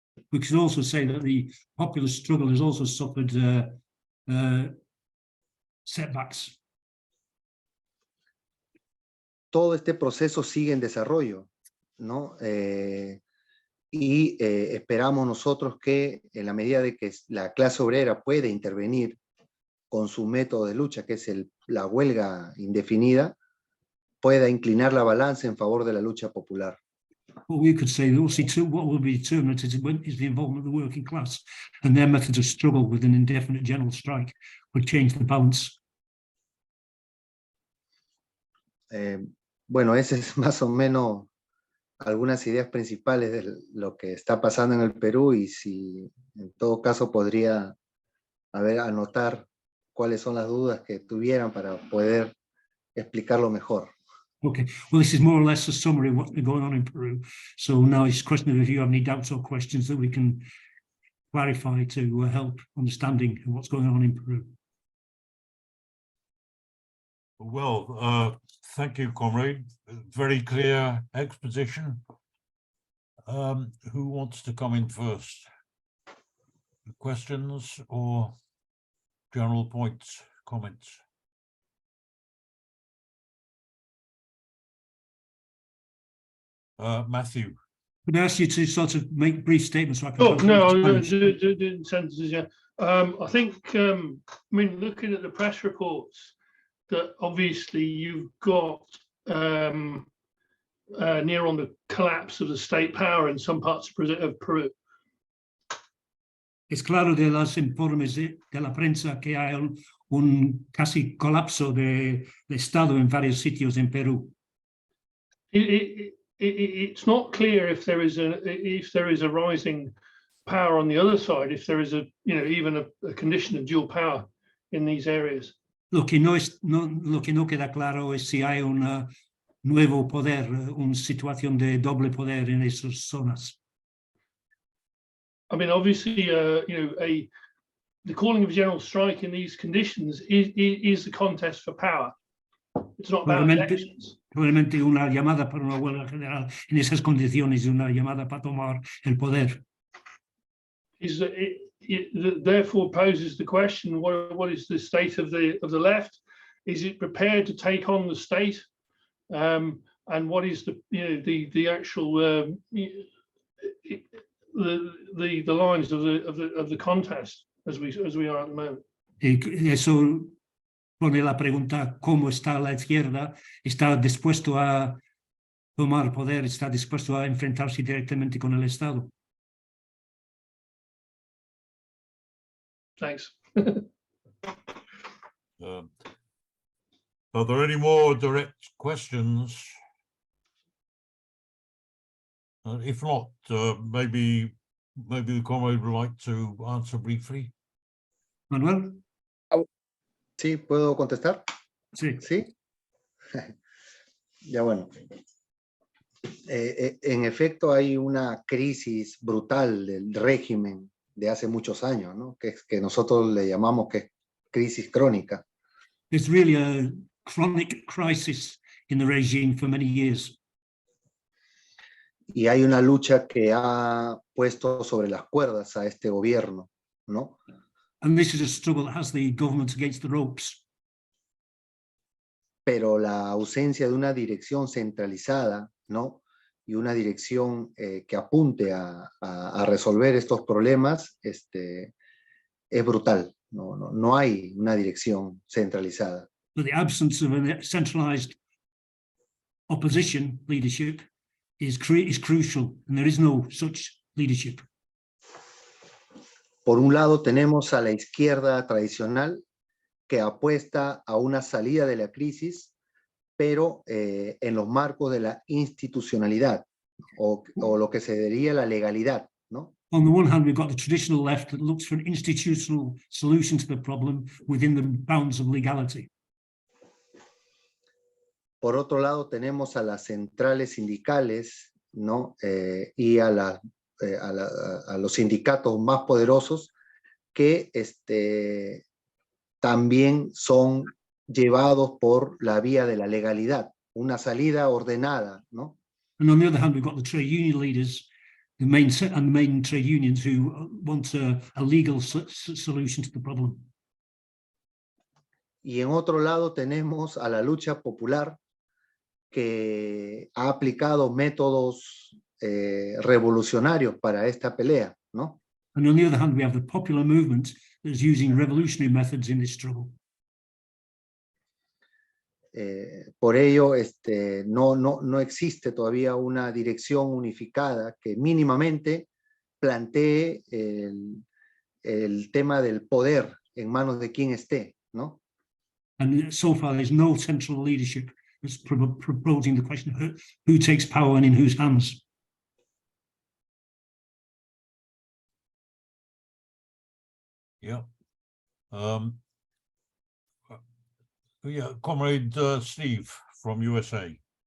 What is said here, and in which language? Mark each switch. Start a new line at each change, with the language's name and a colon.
English: We could also say that the popular struggle has also suffered setbacks.
Spanish: Todo este proceso sigue en desarrollo, ¿no? Y esperamos nosotros que en la medida de que la clase obrera puede intervenir con su método de lucha, que es la huelga indefinida, pueda inclinar la balanza en favor de la lucha popular.
English: What we could say, what will be determinant is the involvement of the working class, and their methods of struggle with an indefinite general strike would change the balance.
Spanish: Bueno, ese es más o menos algunas ideas principales de lo que está pasando en el Perú, y si en todo caso podría anotar cuáles son las dudas que tuvieran para poder explicarlo mejor.
English: Okay, well, this is more or less a summary of what's been going on in Peru. So now it's a question of if you have any doubts or questions that we can clarify to help understanding what's going on in Peru. Well, thank you, comrade. Very clear exposition. Who wants to come in first? Questions or general points, comments? Matthew. Could I ask you to sort of make brief statements so I can... Oh, no, I'm going to do sentences, yeah. I think, I mean, looking at the press reports, that obviously you've got near on the collapse of the state power in some parts of Peru.
Spanish: Es claro de los informes de la prensa que hay un casi colapso de Estado en varios sitios en Perú.
English: It's not clear if there is a rising power on the other side, if there is even a condition of dual power in these areas.
Spanish: Lo que no queda claro es si hay un nuevo poder, una situación de doble poder en esas zonas.
English: I mean, obviously, the calling of a general strike in these conditions is the contest for power. It's not about elections.
Spanish: Probablemente una llamada para una huelga general en esas condiciones, una llamada para tomar el poder.
English: It therefore poses the question: what is the state of the left? Is it prepared to take on the state? And what is the actual the lines of the contest as we are at the moment?
Spanish: Eso pone la pregunta: ¿cómo está la izquierda? ¿Está dispuesto a tomar poder? ¿Está dispuesto a enfrentarse directamente con el Estado?
English: Thanks. Are there any more direct questions? If not, maybe the comrade would like to answer briefly. Manuel?
Spanish: Sí, ¿puedo contestar? Sí. Sí. Ya bueno. En efecto, hay una crisis brutal del régimen de hace muchos años, ¿no? Que nosotros le llamamos que es crisis crónica.
English: There's really a chronic crisis in the regime for many years.
Spanish: Y hay una lucha que ha puesto sobre las cuerdas a este gobierno, ¿no?
English: And this is a struggle that has the government against the ropes.
Spanish: Pero la ausencia de una dirección centralizada, ¿no? Y una dirección que apunte a resolver estos problemas, es brutal. No hay una dirección centralizada.
English: But the absence of a centralized opposition leadership is crucial, and there is no such leadership.
Spanish: Por un lado tenemos a la izquierda tradicional que apuesta a una salida de la crisis, pero en los marcos de la institucionalidad o lo que se diría la legalidad, ¿no?
English: On the one hand, we've got the traditional left that looks for an institutional solution to the problem within the bounds of legality.
Spanish: Por otro lado tenemos a las centrales sindicales, ¿no? Y a los sindicatos más poderosos que también son llevados por la vía de la legalidad, una salida ordenada, ¿no?
English: And on the other hand, we've got the trade union leaders, the main trade unions who want a legal solution to the problem.
Spanish: Y en otro lado tenemos a la lucha popular que ha aplicado métodos revolucionarios para esta pelea, ¿no?
English: And on the other hand, we have the popular movement that is using revolutionary methods in this struggle.
Spanish: Por ello, no existe todavía una dirección unificada que mínimamente plantee el tema del poder en manos de quien esté, ¿no?
English: And so far, there's no central leadership that's proposing the question of who takes power and in whose hands. Yeah. Yeah, Comrade Steve from USA.